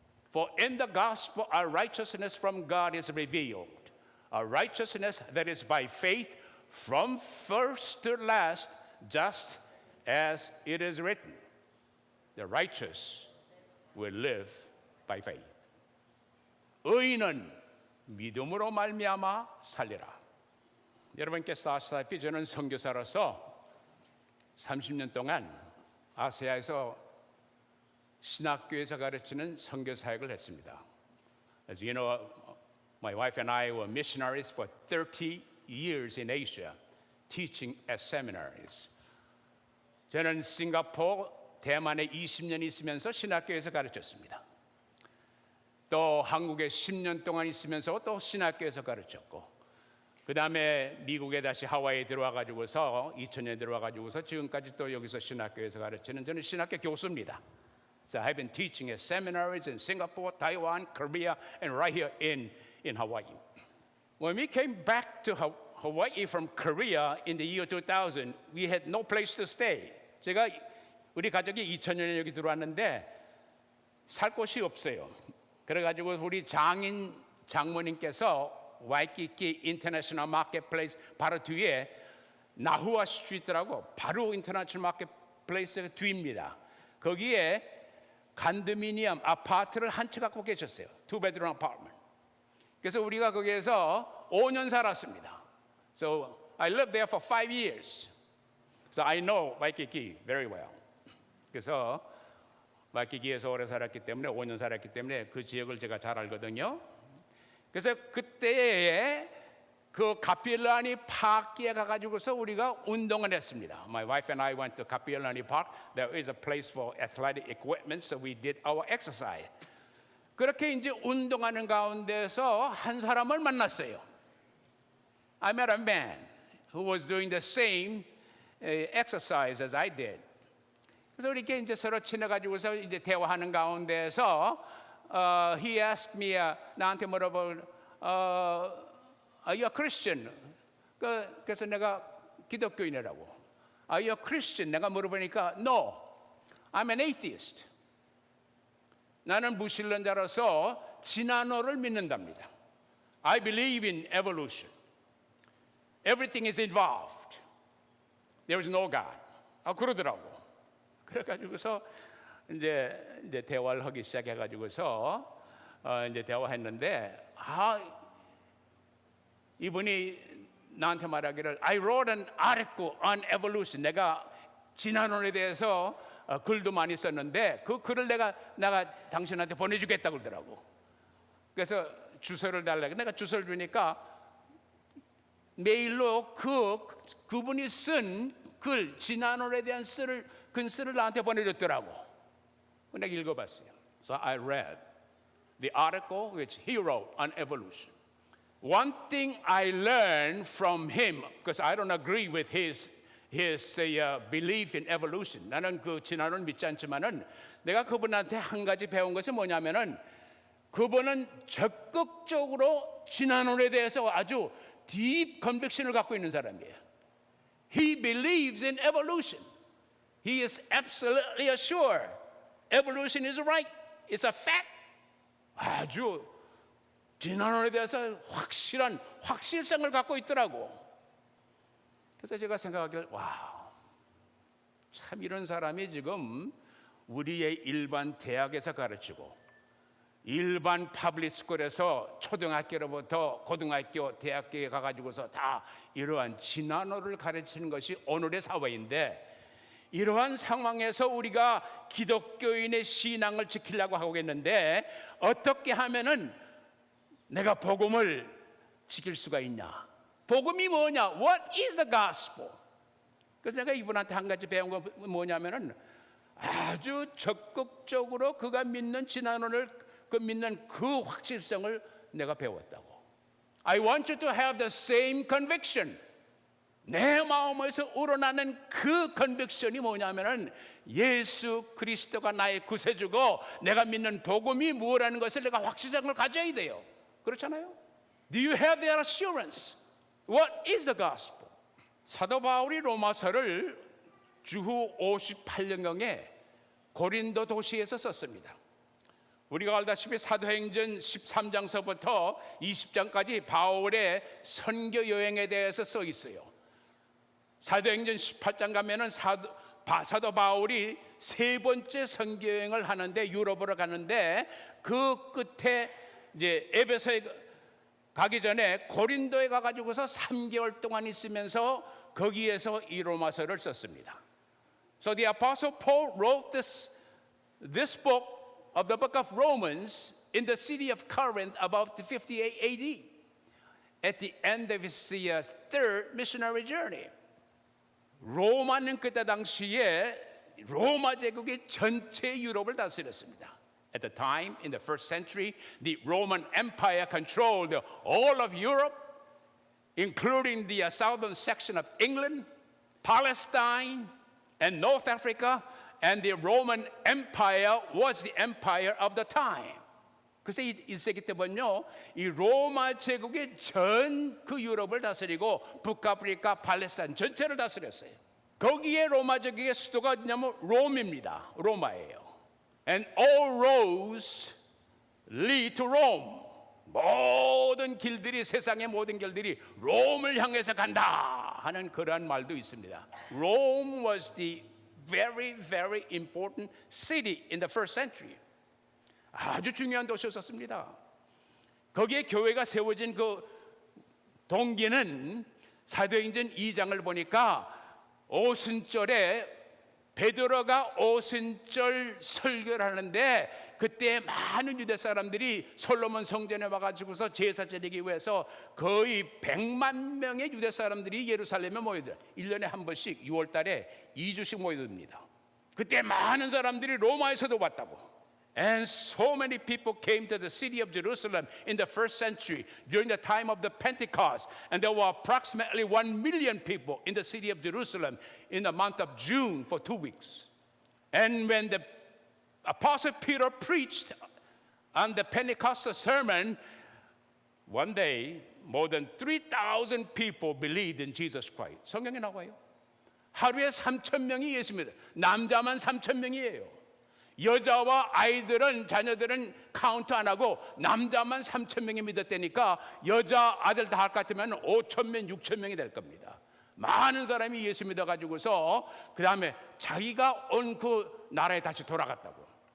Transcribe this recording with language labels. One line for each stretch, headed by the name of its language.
English: For in the gospel our righteousness from God is revealed, a righteousness that is by faith from first to last, just as it is written, the righteous will live by faith.
Korean: 의인은 믿음으로 말미암아 살리라. 여러분께서 아시다시피 저는 선교사로서 30년 동안 아시아에서 신학교에서 가르치는 선교 사역을 했습니다.
English: As you know, my wife and I were missionaries for 30 years in Asia, teaching at seminaries.
Korean: 저는 싱가포르, 대만에 20년 있으면서 신학교에서 가르쳤습니다. 또 한국에 10년 동안 있으면서 또 신학교에서 가르쳤고, 그 다음에 미국에 다시 하와이에 들어와가지고서 2000년에 들어와가지고서 지금까지 또 여기서 신학교에서 가르치는 저는 신학교 교수입니다.
English: So I've been teaching at seminaries in Singapore, Taiwan, Korea, and right here in Hawaii. When we came back to Hawaii from Korea in the year 2000, we had no place to stay.
Korean: 제가 우리 가족이 2000년에 여기 들어왔는데 살 곳이 없어요. 그래가지고 우리 장모님께서 와이키키 인터내셔널 마켓플레이스 바로 뒤에 나후아 스트리트라고 바로 인터내셔널 마켓플레이스 뒤입니다. 거기에 간드미니엄 아파트를 한 채 갖고 계셨어요.
English: 2bedroom apartment.
Korean: 그래서 우리가 거기에서 5년 살았습니다.
English: So I lived there for 5 years. So I know Waikiki very well.
Korean: 그래서 와이키키에서 오래 살았기 때문에 5년 살았기 때문에 그 지역을 제가 잘 알거든요. 그래서 그때에 그 카필라니 파크에 가가지고서 우리가 운동을 했습니다.
English: My wife and I went to Kapiolani Park. There is a place for athletic equipment, so we did our exercise.
Korean: 그렇게 이제 운동하는 가운데서 한 사람을 만났어요.
English: I met a man who was doing the same exercise as I did.
Korean: 그래서 이렇게 이제 서로 친해가지고서 이제 대화하는 가운데서
English: he asked me
Korean: 나한테 물어볼
English: Are you a Christian?
Korean: 그래서 내가 기독교인이라고.
English: Are you a Christian?
Korean: 내가 물어보니까
English: No, I'm an atheist.
Korean: 나는 무신론자로서 진화론을 믿는답니다.
English: I believe in evolution. Everything is involved. There is no God.
Korean: 그러더라고. 그래가지고서 이제 대화를 하기 시작해가지고서 이제 대화했는데 이분이 나한테 말하기를
English: I wrote an article on evolution.
Korean: 내가 진화론에 대해서 글도 많이 썼는데 그 글을 내가 당신한테 보내주겠다 그러더라고. 그래서 주소를 달라고 내가 주소를 주니까 메일로 그분이 쓴 글 진화론에 대한 글쓰를 나한테 보내줬더라고. 내가 읽어봤어요.
English: So I read the article which he wrote on evolution. One thing I learned from him, because I don't agree with his belief in evolution.
Korean: 나는 그 진화론 믿지 않지만은 내가 그분한테 한 가지 배운 것이 뭐냐면은 그분은 적극적으로 진화론에 대해서 아주
English: deep conviction
Korean: 을 갖고 있는 사람이에요.
English: He believes in evolution. He is absolutely assured evolution is right. It's a fact.
Korean: 아주 진화론에 대해서 확실성을 갖고 있더라고. 그래서 제가 생각하기를 참 이런 사람이 지금 우리의 일반 대학에서 가르치고 일반 파블릭 스쿨에서 초등학교로부터 고등학교, 대학교에 가가지고서 다 이러한 진화론을 가르치는 것이 오늘의 사회인데 이러한 상황에서 우리가 기독교인의 신앙을 지키려고 하고 있는데 어떻게 하면은 내가 복음을 지킬 수가 있냐? 복음이 뭐냐?
English: What is the gospel?
Korean: 그래서 내가 이분한테 한 가지 배운 건 뭐냐면은 아주 적극적으로 그가 믿는 진화론을 믿는 그 확실성을 내가 배웠다고.
English: I want you to have the same conviction.
Korean: 내 마음에서 우러나는 그 컨빅션이 뭐냐면은 예수 그리스도가 나의 구세주고 내가 믿는 복음이 무엇이라는 것을 내가 확실성을 가져야 돼요. 그렇잖아요?
English: Do you have that assurance? What is the gospel?
Korean: 사도 바울이 로마서를 주후 58년경에 고린도 도시에서 썼습니다. 우리가 알다시피 사도행전 13장서부터 20장까지 바울의 선교 여행에 대해서 써 있어요. 사도행전 18장 가면은 사도 바울이 세 번째 선교 여행을 하는데 유럽으로 가는데 그 끝에 이제 에베소에 가기 전에 고린도에 가가지고서 3개월 동안 있으면서 거기에서 이 로마서를 썼습니다.
English: So the Apostle Paul wrote this book of the book of Romans in the city of Corinth about 58 AD at the end of his third missionary journey.
Korean: 로마는 그때 당시에 로마 제국이 전체 유럽을 다스렸습니다.
English: At the time, in the first century, the Roman Empire controlled all of Europe, including the southern section of England, Palestine, and North Africa, and the Roman Empire was the empire of the time.
Korean: 그래서 1세기 때면요, 이 로마 제국이 전 그 유럽을 다스리고 북아프리카, 팔레스타인 전체를 다스렸어요. 거기에 로마 제국의 수도가 어디냐면 롬입니다. 로마예요.
English: And all roads lead to Rome.
Korean: 모든 길들이, 세상의 모든 길들이 롬을 향해서 간다 하는 그러한 말도 있습니다.
English: Rome was the very, very important city in the first century.
Korean: 아주 중요한 도시였습니다. 거기에 교회가 세워진 그 동기는 사도행전 2장을 보니까 오순절에 베드로가 오순절 설교를 하는데 그때 많은 유대 사람들이 솔로몬 성전에 와가지고서 제사 지내기 위해서 거의 100만 명의 유대 사람들이 예루살렘에 모여들어요. 1년에 한 번씩 6월 달에 2주씩 모여듭니다. 그때 많은 사람들이 로마에서도 왔다고.
English: And so many people came to the city of Jerusalem in the first century during the time of the Pentecost. And there were approximately 1 million people in the city of Jerusalem in the month of June for 2 weeks. And when the Apostle Peter preached on the Pentecostal sermon, one day more than 3,000 people believed in Jesus Christ.
Korean: 성경에 나와요. 하루에 3,000명이 예수 믿어요. 남자만 3,000명이에요. 여자와 아이들은, 자녀들은 카운트 안 하고 남자만 3,000명이 믿었다니까 여자 아들 다 할 것 같으면 5,000명, 6,000명이 될 겁니다. 많은 사람이 예수 믿어가지고서 그 다음에 자기가 온 그 나라에 다시 돌아갔다고.